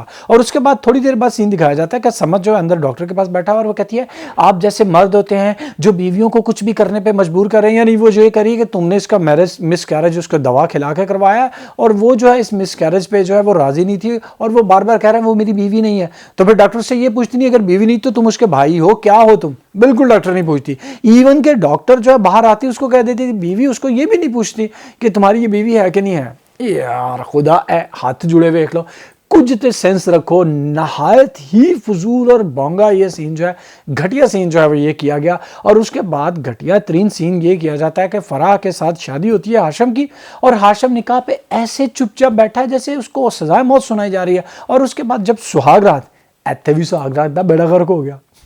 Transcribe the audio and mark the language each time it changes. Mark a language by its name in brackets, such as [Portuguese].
[Urdu] اور اس کے بعد تھوڑی دیر بعد سین دکھایا جاتا ہے کہ سمجھ جو ہے اندر ڈاکٹر کے پاس بیٹھا اور وہ کہتی ہے آپ جیسے مرد ہوتے ہیں جو بیویوں کو کچھ بھی کرنے پہ مجبور کر رہے ہیں, یعنی وہ جو یہ کری کہ تم نے اس کا مس کیریج اس کو دوا کھلا کے کروایا, اور وہ جو ہے اس مس کیریج پہ جو ہے وہ راضی نہیں تھی, اور وہ بار بار کہہ رہے ہیں وہ میری بیوی نہیں ہے. تو پھر ڈاکٹر سے یہ پوچھتی نہیں اگر بیوی نہیں تو تم اس کے بھائی ہو, کیا ہو تم. بالکل ڈاکٹر نہیں پوچھتی. ایون کہ ڈاکٹر جو ہے باہر آتی اس کو کہہ دیتی بیوی, اس کو یہ بھی نہیں پوچھتی کہ تمہاری یہ بیوی ہے کہ نہیں ہے. [Punjabi] یار خدا اے ہاتھ جڑے ہوئے دیکھ لو, کچھ تے سینس رکھو. [Urdu] نہایت ہی فضول اور بونگا یہ سین جو ہے, گھٹیا سین جو ہے وہ یہ کیا گیا. اور اس کے بعد گھٹیا ترین سین یہ کیا جاتا ہے کہ فرح کے ساتھ شادی ہوتی ہے ہاشم کی, اور ہاشم نکاح پہ ایسے چپ چاپ بیٹھا ہے جیسے اس کو سزائے موت سنائی جا رہی ہے. اور اس کے بعد جب سہاگ رات, [Punjabi] ایتھے بھی سہاگ رات دا بیڑا غرق ہو گیا.